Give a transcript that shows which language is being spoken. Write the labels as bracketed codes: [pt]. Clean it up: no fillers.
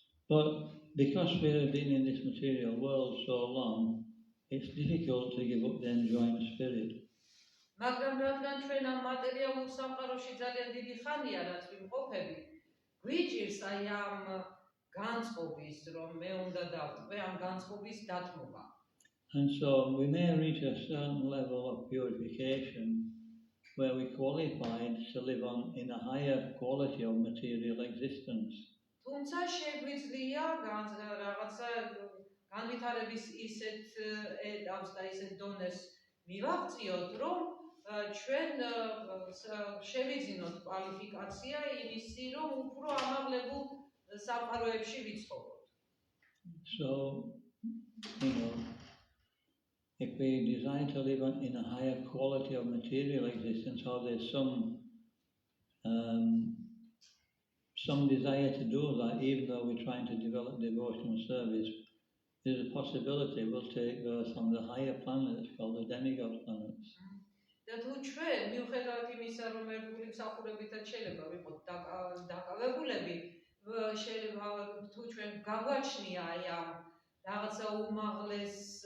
[en] But because we've been in this material world so long, it's difficult to give up the enjoying spirit. [ka] მაგრამ რადგან ჩვენ ამ მატერიალურ სამყაროში ძალიან დიდი ხანია რაც ვიმყოფები, გვიჭირს აი ამ განწყობის, რომ მე უნდა დავტყვე ამ განწყობის დათმობა. [en] And so we may reach a certain level of purification where we qualified to live on in a higher quality of material existence. [ka] თუმცა შეგვიძლია რაღაცა განვითარების ისეთ ეტაპს და ისეთ დონეს მივაღწიოთ, რომ ჩვენ შევიძინოთ კვალიფიკაცია იმისი, რომ უფრო ამაღლებულ სამყაროებში ვიცხოვროთ. [en] So, if we desire to live in a higher quality of material existence, or there's some desire to do that, even though we're trying to develop devotional service, there's a possibility we'll take those on the higher planets called the demigod planets. [ka] და თუ ჩვენ მიუხედავად იმისა, რომ ერთგული მსახურებითაც შეიძლება ვიყოთ დაკავებულები, შეიძლება თუ ჩვენ გაგვაჩნია აი ამ რაღაცა უმაღლეს